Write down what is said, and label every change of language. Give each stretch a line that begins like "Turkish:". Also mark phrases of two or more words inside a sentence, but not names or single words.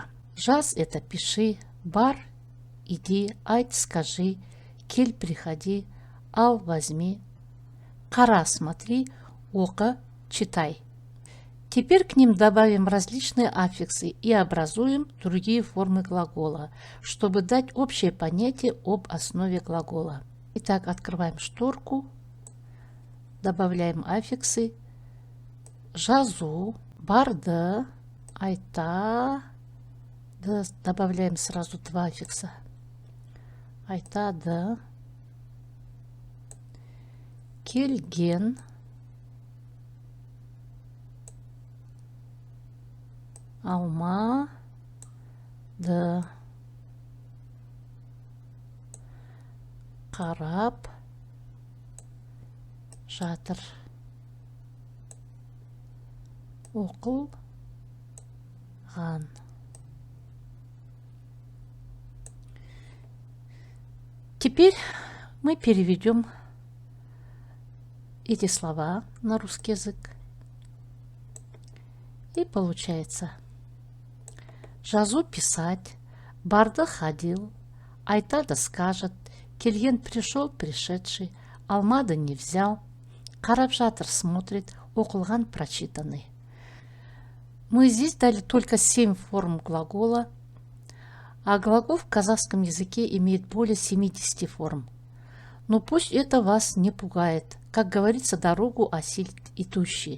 Russian: Жаз – это «пиши», бар – «иди», айт – «скажи», кель – «приходи», ал – «возьми», кара – «смотри», ока – «читай». Теперь к ним добавим различные аффиксы и образуем другие формы глагола, чтобы дать общее понятие об основе глагола. Итак, открываем шторку, добавляем аффиксы:
Kazakh: жазу, барды, айта,
Russian: добавляем сразу два аффикса:
Kazakh: айтады, келген, алмады, қарап жатыр, оқылған.
Russian: Теперь мы переведем эти слова на русский язык. И получается: жазу – писать, барды – ходил, айтады – скажет, келген – пришел, пришедший, алмады – не взял,
Kazakh: қарап жатыр –
Russian: смотрит, оқылған – прочитанный. Мы здесь дали только 7 форм глагола, а глагол в казахском языке имеет более 70 форм. Но пусть это вас не пугает. Как говорится, дорогу осилит идущий.